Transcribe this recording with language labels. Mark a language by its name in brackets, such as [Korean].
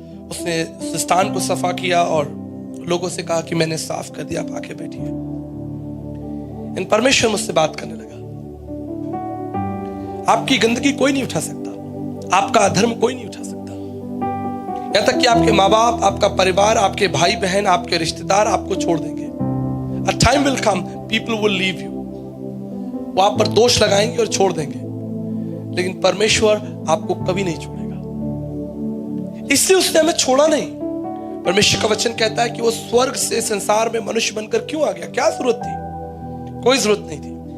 [Hindi] उसने उस स्थान को सफा किया और लोगों से कहा कि मैंने साफ कर दिया, आप आके बैठिए। इन परमेश्वर मुझसे बात करने लगा। आपकी गंदगी कोई नहीं उठा सकता, आपका अधर्म कोई नहीं उठा सकता। यहां तक कि आपके माँ बाप, आपका परिवार, आपके भाई बहन, आपके रिश्तेदार आपको छोड़ देंगे। [English] A time will come, people will leave you. [Hindi] वो आप पर दोष लगाएंगे और छोड़ देंगे, लेकिन परमेश्वर आपको कभी नहीं छोड़ेगा। इसलिए उसने हमें छोड़ा नहीं। परमेश्वर का वचन कहता है कि वो स्वर्ग से संसार में मनुष्य बनकर क्यों आ गया? क्या जरूरत थी? कोई जरूरत नहीं थी।